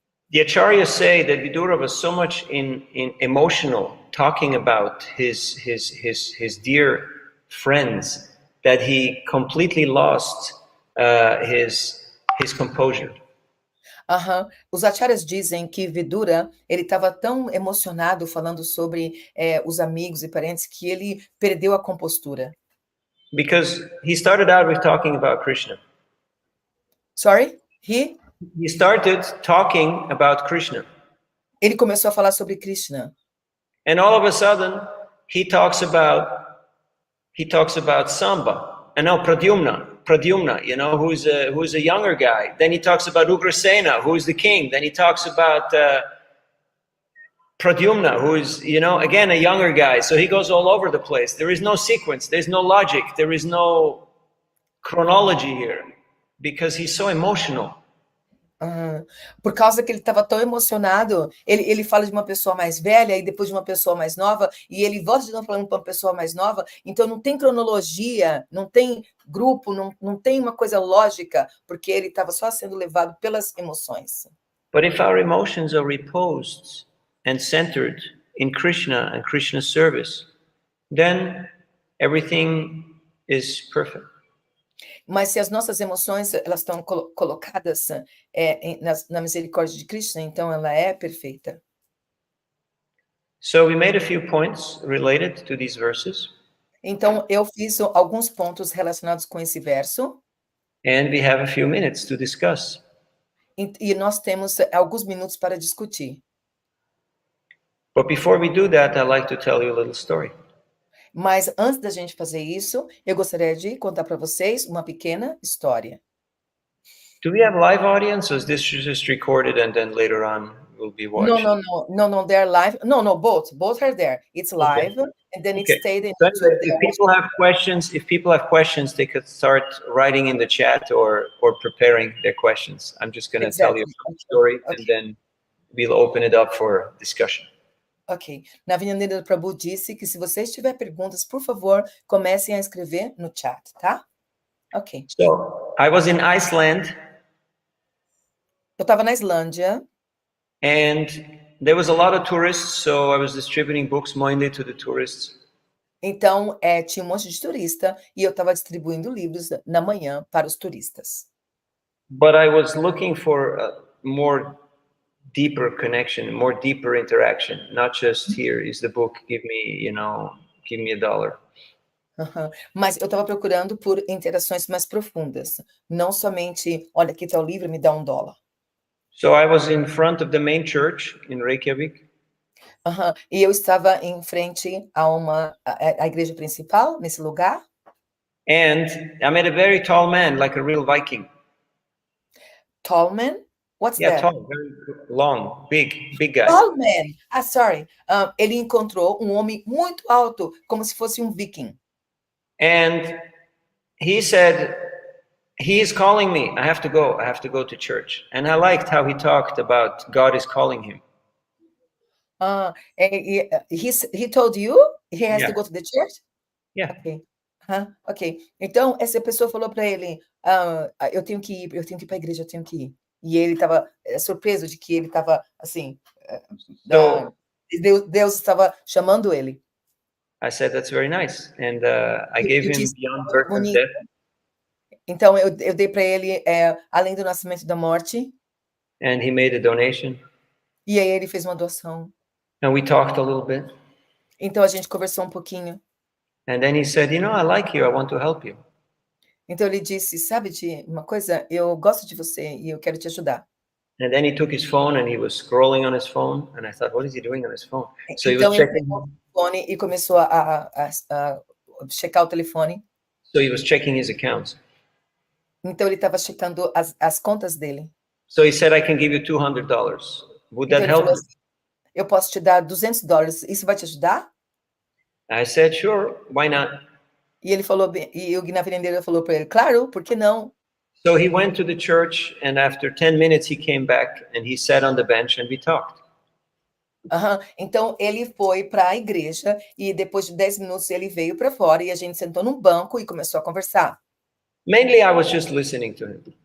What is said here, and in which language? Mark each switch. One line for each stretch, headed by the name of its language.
English: The acharyas say that Vidura was so much in emotional, talking about his dear friends, that he completely lost his composure.
Portuguese: Os acharyas dizem que Vidura, ele estava tão emocionado falando sobre os amigos e parentes que ele perdeu a compostura.
English: Because he started out with talking about Krishna. Sorry? He started talking about Krishna.
Portuguese: Ele começou a falar sobre Krishna.
English: And all of a sudden, he talks about Samba. And now Pradyumna, you know, who's a younger guy. Then he talks about Ugrasena, who's the king. Then he talks about Pradyumna, who is, you know, again, a younger guy. So he goes all over the place. There is no sequence. There's no logic. There is no chronology here because he's so emotional.
Portuguese: Por causa que ele estava tão emocionado, ele fala de uma pessoa mais velha e depois de uma pessoa mais nova, e ele volta de novo falando para uma pessoa mais nova, então não tem cronologia, não tem grupo, não tem uma coisa lógica, porque ele estava só sendo levado pelas emoções.
English: But if our emotions are reposed and centered in Krishna and Krishna's service, then everything is perfect.
Portuguese: Mas se as nossas emoções elas estão colocadas na misericórdia de Krishna, então ela é perfeita.
English: So we made a few points related to these verses.
Portuguese: Então eu fiz alguns pontos relacionados com esse verso.
English: And we have a few minutes to discuss.
Portuguese: E nós temos alguns minutos para discutir.
English: But before we do that, I'd like to tell you a little story.
Portuguese: Mas antes da gente fazer isso, eu gostaria de contar para vocês uma pequena história.
English: Do we have live audience, or is this just recorded and then later on will be No, watched? they're live. No, both are there. It's live, and then it Okay. stayed in So YouTube. if people have questions, they could start writing in the chat or preparing their questions. I'm just going to tell you Exactly. a story, Okay. and then we'll open it up for discussion. Ok.
Portuguese: Navina Nirada Prabhu disse que se vocês tiverem perguntas, por favor, comecem a escrever no chat, tá? Ok.
English: So I was in Iceland,
Portuguese: Eu estava na Islândia,
English: and there was a lot of tourists, so I was distributing books mainly to the tourists.
Portuguese: então tinha um monte de turista e eu estava distribuindo livros na manhã para os turistas.
English: But I was looking for a more deeper connection, more deeper interaction, not just here is the book, give me $1. Aham.
Portuguese: Mas eu estava procurando por interações mais profundas, não somente, olha, aqui está o livro, me dá $1.
English: So I was in front of the main church in Reykjavik, Aham.
Portuguese: E eu estava em frente a igreja principal, nesse lugar,
English: and I met a very tall man, like a real Viking. Tallman. What's Yeah, that? tall, very long, big guy. Tallman. Sorry.
Portuguese: Ele encontrou um homem muito alto, como se fosse um viking.
English: And he said, he is calling me. I have to go to church. And I liked how he talked about God is calling him. He told you he has to go to the church? Yeah. Ok. Ok.
Portuguese: Então, essa pessoa falou para ele, eu tenho que ir para a igreja, eu tenho que ir. E ele estava surpreso de que ele estava, assim,
English: So
Portuguese: Deus estava chamando ele.
English: I said, that's very nice. And I gave
Portuguese: Eu disse,
English: Beyond
Portuguese: muito
English: Birth and
Portuguese: bonito.
English: Death.
Portuguese: Então, eu dei para ele Além do Nascimento e da Morte.
English: And he made a donation.
Portuguese: E aí ele fez uma doação.
English: And we talked a little bit.
Portuguese: Então, a gente conversou um pouquinho.
English: And then he said, I like you. I want to help you.
Portuguese: Então, ele disse, sabe de uma coisa? Eu gosto de você e eu quero te ajudar.
English: And then he took his phone and he was scrolling on his phone. And I thought, what is he doing on his phone? So he was
Portuguese: Então, ele
English: checking.
Portuguese: pegou o telefone e começou a checar o telefone.
English: So he was checking his accounts.
Portuguese: Então, ele estava checando as contas dele.
English: So he said, I can give you $200. Would
Portuguese: Então,
English: that
Portuguese: ele
English: help?
Portuguese: falou assim, eu posso te dar $200. Isso vai te ajudar?
English: I said, sure, why not?
Portuguese: E ele falou, e o Navina falou para ele, claro, por que não?
English: So he went to the church, and after 10 minutes, he came back and he sat on the bench and we talked.
Portuguese: Então, ele foi para a igreja e depois de 10 minutos ele veio para fora e a gente sentou num banco e começou a conversar.
English: Mainly, I was just listening to him.